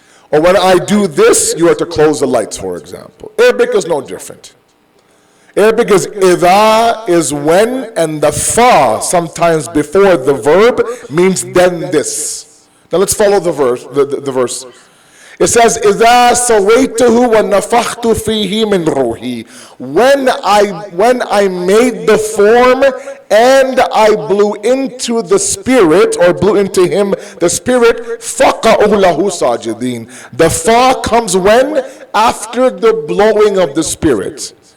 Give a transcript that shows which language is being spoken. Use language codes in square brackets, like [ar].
[en] Or when I do this, you have to close the lights, for example. Arabic is no different. Arabic is idha is when, and the fa sometimes before the verb means then this. Now let's follow the verse. It says, [ar] إِذَا سَوَيْتُهُ وَنَفَخْتُ فِيهِ مِنْ رُوحِي. [en] When I made the form and I blew into the spirit, or blew into him the spirit, [ar] فَقَعُوا لَهُ سَاجِدِينَ. [en] The fa comes when? After the blowing of the spirit.